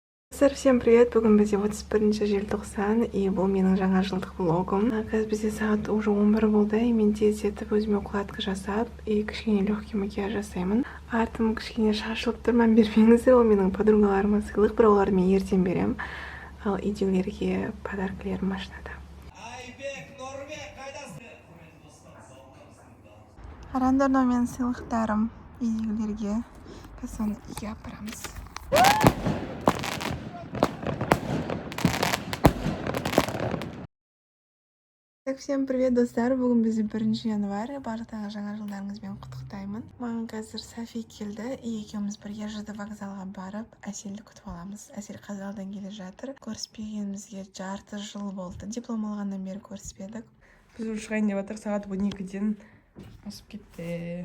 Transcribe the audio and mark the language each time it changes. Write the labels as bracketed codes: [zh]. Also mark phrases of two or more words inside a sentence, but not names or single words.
[ru] Всем привет! [kk] Бүгін бізде 31 желтоқсан, и бұл менің жаңа жылдық влогым. Қазір бізде сағат уже 11 болды, и мен тездетіп өзіме укладка жасап, и кішкене [ru] легкий макияж [kk] жасаймын. Артым кішкене шашылып тұр, мән бермеңіздер, ол менің подругаларыма сыйлық, бірақ оларды мен ертең берем. Ал үйдегілерге подаркілерім машинада. Қараңдар, мына менің сыйлықтарым үйдегілерге. Қазір соны үйге апарамыз. [ru] Всем привет, [kk] достар! Бүгін бізде 1 январь. Барлықтарыңа жаңа жылдарыңызбен құттықтаймын. Маған қазір Софи келді, и екеуміз бірге ЖД вокзалға барып, Әселді күтіп аламыз. Әсел Қазалдан келе жатыр. Көріспегенімізге жарты жыл болды. Диплом алғаннан бері көріспедік. Біз уже шығайын деп жатыр, сағат 12-ден асып кетті.